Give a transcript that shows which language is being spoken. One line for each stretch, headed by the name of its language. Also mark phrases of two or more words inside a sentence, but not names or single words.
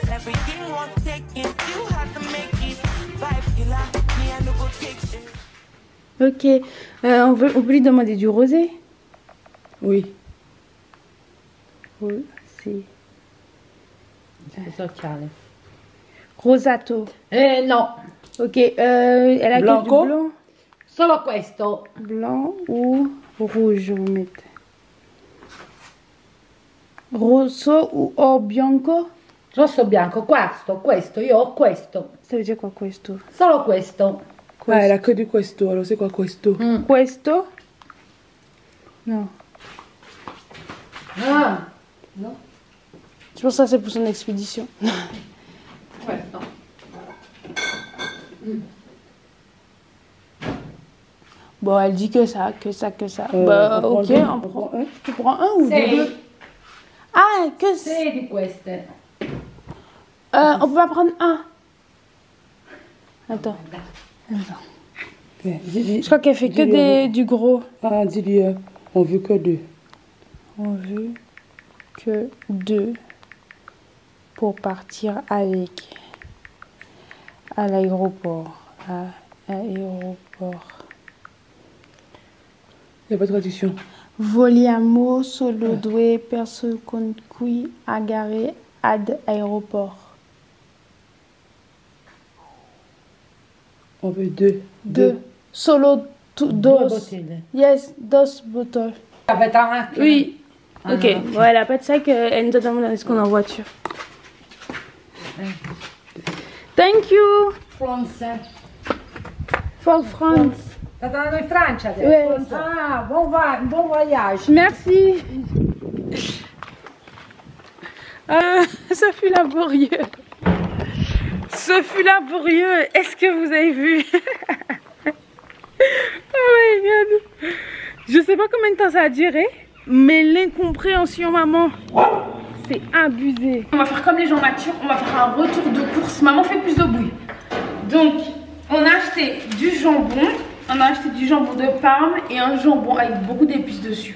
English: Everything was taken, you had to make it. Vibe killer, me and no go take shit.
French: Ok, on peut lui demander du rosé? Oui. Rosé.
Italian: Sociale. Rosato. No.
French: Ok, elle a
Spanish: Blanco?
French: du blanc.
Italian: Solo questo.
French: Blanc ou rouge, je vous mette.
Italian: Rosso o bianco? Rosso bianco, questo, io ho questo.
French: Ça veut dire quoi,
Italian: questo? Solo questo.
French: Ah, elle a que du questo. Alors, c'est quoi questo?
Italian: Questo? Non. Ah, no.
French: Je pense que ça, c'est pour son expédition.
Italian: Questo.
French: Bon, elle dit que ça. Bah, ok, on prend un. Tu prends un ou deux? Ah, que c'est.
Italian: 6 di queste.
French: On peut pas prendre un. Attends. Je crois qu'elle fait que du gros. Ah, dis-lui, on veut que 2. On veut que 2 pour partir avec à l'aéroport. Il n'y a pas de traduction.
Italian: Vogliamo solo 2 persone con cui agare ad aéroport.
French: On veut 2.
Spanish: 2. Solo dos.
English: Yes, 2 bottles.
French: Oui. Ok, bon, elle a pas de sac, elle nous a demandé est-ce qu'on est en voiture.
English: Thank you. France. For France.
Italian: State andando in Francia adesso?
French: Ouais. Ah, bon voyage. Merci. Ça fut laborieux. Ce fut laborieux. Est-ce que vous avez vu?
English: Oh my god.
French: Je sais pas combien de temps ça a duré, mais l'incompréhension, maman, c'est abusé. On va faire comme les gens matures, on va faire un retour de course. Maman fait plus de bruit. Donc, on a acheté du jambon. On a acheté du jambon de Parme et un jambon avec beaucoup d'épices dessus.